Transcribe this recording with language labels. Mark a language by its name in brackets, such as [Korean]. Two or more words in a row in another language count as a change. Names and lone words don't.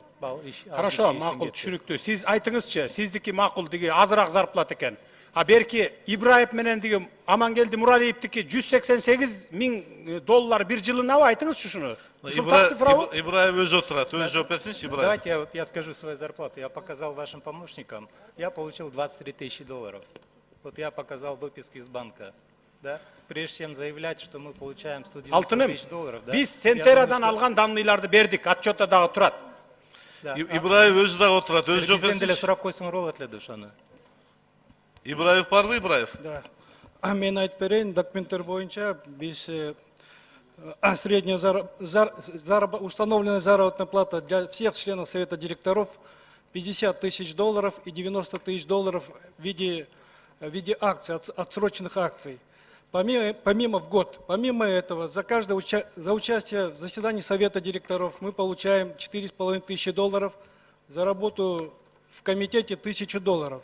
[Kyrgyz] Хорошо, макул, түшүнүктүү. Сиз айтыңызчы, сиздики макул диги азыраак зарплата экен. А берки Ибраев менен диги Амангелди Муралиевдики 188 миң доллар бир жылынабы? Айтыңызчы ушуну. Ибраев өзү отурат, өзү жооп берсинчи, Ибраев. [Russian] Давайте я скажу свою зарплату. Я показал вашим помощникам, я получил 23 тысячи долларов. Вот я показал выписку из банка. Да? Прежде чем заявлять, что мы получаем 190 тысяч долларов. Да? [Kyrgyz] Биз Сентерадан алган данныйларды бердик, отчетта дагы турат. Ибраев өзү дагы отурат, өзү жооп Бизден деле берсинчи. сурап койсоңор болот эле ошону. Ибраев барбы, Ибраев? [Russian] Да. [Kyrgyz] Мен айтып берейин, документтер боюнча биз [Russian] средняя установленная заработная плата для всех членов Совета директоров 50 тысяч долларов и 90 тысяч долларов в виде акций, отсроченных акций. Помимо в год. Помимо этого, за участие в заседании Совета директоров мы получаем 4,5 тысячи долларов, за работу в комитете 1000 долларов.